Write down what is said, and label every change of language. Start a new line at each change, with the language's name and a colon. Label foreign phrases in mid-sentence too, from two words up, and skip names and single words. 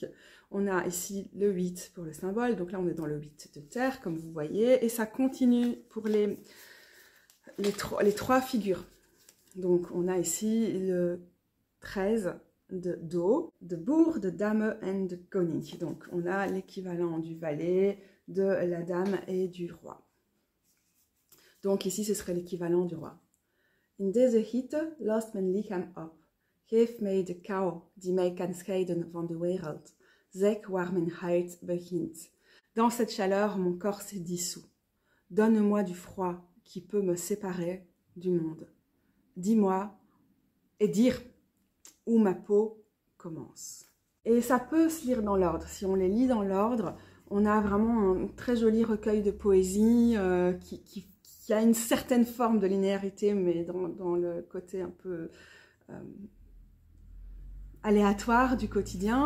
French: On a ici le 8 pour le symbole, donc là on est dans le 8 de terre, comme vous voyez, et ça continue pour les 3 figures. Donc on a ici le 13 d'eau, de bourg, de dame et de koning. Donc on a l'équivalent du valet, de la dame et du roi. Donc ici ce serait l'équivalent du roi.
Dutch: In deze hitte lost mijn lichaam op. Geef mij de kou die mij kan scheiden van de wereld. Zeg waar mijn huid begint.
French: Dans cette chaleur, mon corps s'est dissous. Donne-moi du froid qui peut me séparer du monde. Dis-moi et dire où ma peau commence. Et ça peut se lire dans l'ordre. Si on les lit dans l'ordre, on a vraiment un très joli recueil de poésie qui a une certaine forme de linéarité, mais dans le côté un peu aléatoire du quotidien.